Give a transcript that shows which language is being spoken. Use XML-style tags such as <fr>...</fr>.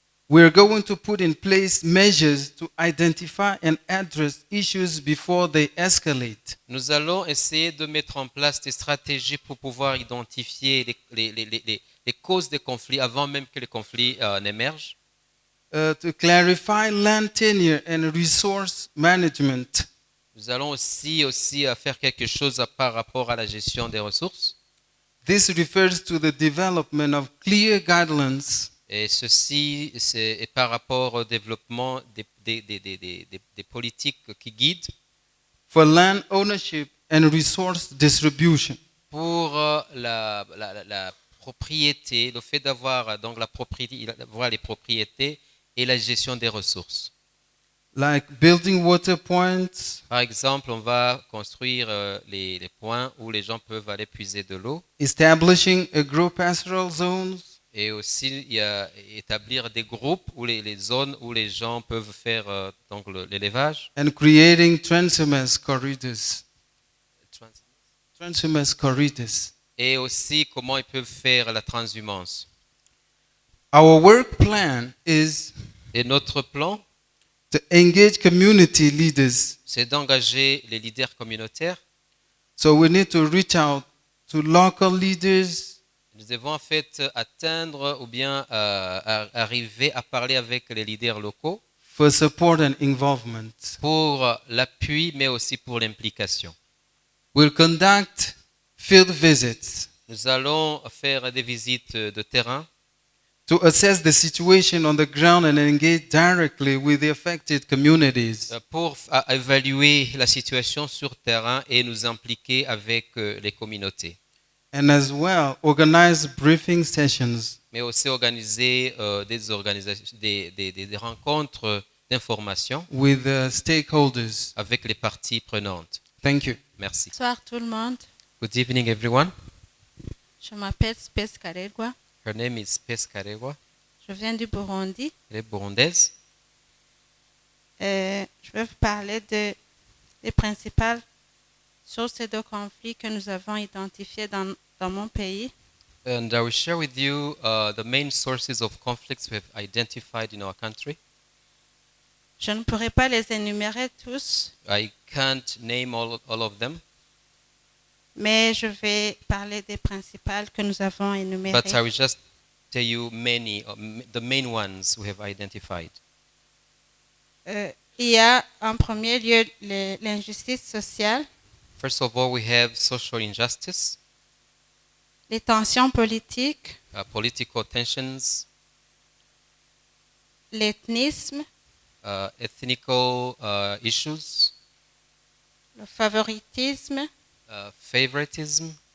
<en>We're going to put in place measures to identify and address issues before they escalate.</en> <fr>Nous allons essayer de mettre en place des stratégies pour pouvoir identifier les causes des conflits avant même que les conflits n'émergent.</fr> <en>To clarify land tenure and resource management.</en> <fr>Nous allons aussi faire quelque chose par rapport à la gestion des ressources.</fr> <en>This refers to the development of clear guidelines</en> <fr>Et ceci, c'est par rapport au développement des politiques qui guident</fr> <en>for land ownership and resource distribution.</en> <fr>pour la propriété, le fait d'avoir donc d'avoir les propriétés et la gestion des ressources.</fr> <en>Like building water points,</en> <fr>Par exemple, on va construire les points où les gens peuvent aller puiser de l'eau</fr> <en>establishing agropastoral zones,</en> <fr>et aussi établir des groupes ou les zones où les gens peuvent faire donc l'élevage.</fr> <en>and creating transhumance corridors. Transhumance corridors.</en> <fr>Et aussi comment ils peuvent faire la transhumance.</fr> <en>Our work plan is</en> <fr>Et notre plan,</fr> <en>to engage community leaders.</en> <fr>c'est d'engager les leaders communautaires.</fr> <en>So we need to reach out to local leaders,</en> <fr>Nous devons en fait atteindre ou bien arriver à parler avec les leaders locaux,</fr> <en>for support and involvement.</en> <fr>pour l'appui, mais aussi pour l'implication.</fr> <en>We'll conduct field visits</en> <fr>Nous allons faire des visites de terrain</fr> <en>to assess the situation on the ground and engage directly with the affected communities.</en> <fr>pour évaluer la situation sur terrain et nous impliquer avec les communautés.</fr> <en>And as well, organize briefing sessions</en> <fr>Mais aussi organiser des rencontres d'information</fr> <en>with stakeholders.</en> <fr>avec les parties prenantes.</fr> <en>Thank you.</en> <fr>Merci. Bonsoir tout le monde.</fr> <en>Good evening, everyone.</en> <fr>Je m'appelle Space Karegwa.</fr> <en>Her name is Space Karegwa.</en> <fr>Je viens du Burundi. Elle est burundaise. Je vais vous parler des principales sources de conflits que nous avons identifiées dans mon pays.</fr> <en>And I will share with you the main sources of conflicts we have identified in our country.</en> <fr>Je ne pourrai pas les énumérer tous,</fr> <en>I can't name all of them,</en> <fr>mais je vais parler des principales que nous avons énumérées.</fr> <en>but I will just tell you many, the main ones we have identified.</en> <fr>Il y a en premier lieu l'injustice sociale,</fr> <en>First of all, we have social injustice,</en> <fr>les tensions politiques,</fr> <en>political tensions,</en> <fr>l'ethnisme,</fr> <en>ethnical issues,</en> <fr>le favoritisme,</fr> <en>favoritism,</en>